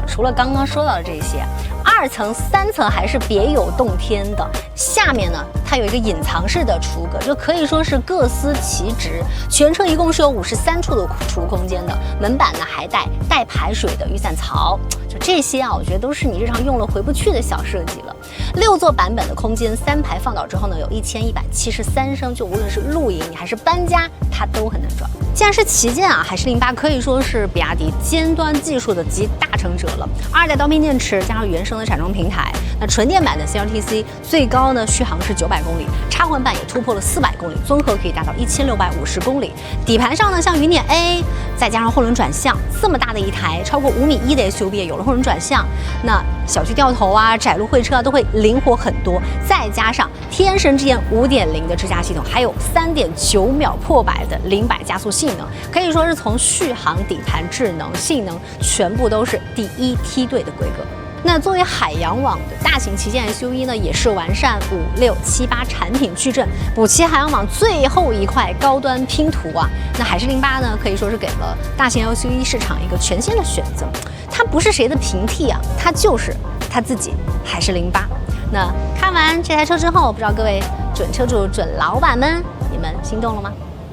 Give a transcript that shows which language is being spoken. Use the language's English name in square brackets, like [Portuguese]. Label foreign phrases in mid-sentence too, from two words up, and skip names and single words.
[Chinese] 除了剛剛說到的這些，2層、3層還是別有洞天的。下面呢，它有一個隱藏式的儲物格，就可以說是各司其職。全車一共是有53處的儲物空間的，門板呢還帶排水的雨傘槽。就這些啊，我覺得都是你日常用了回不去的小設計了。6座版本的空間，3排放倒之後呢，有1173升，就無論是露營還是搬家，它都很能裝。既然是旗艦啊，海獅08可以說是比亞迪尖端技術的集大成者了。2代刀片電池加上原生的產裝平台，那純電版的 CLTC 最高呢續航是900公里，插混版也突破了400公里，綜合可以達到1650公里。底盤上呢，像雲輦 A，再加上後輪轉向，這麼大的一台超過5.1米的 SUV 也有了後輪轉向，那小區掉頭啊、窄路會車啊都會靈活很多。再加上天神之眼5.0的智駕系統，還有3.9秒破百的0-100加速性能，可以說是從續航、底盤、智能、性能全部都是第一梯隊的規格。那作為海洋網的大型旗艦 SUV 呢，也是完善5、6、7、8產品矩陣，補齊海洋網最後一塊高端拼圖啊。那海獅08呢，可以說是給了大型 SUV 市場一個全新的選擇。它不是誰的平替啊，它就是它自己，海獅08。那看完這台車之後，不知道各位準車主、準老闆們，你們心動了嗎？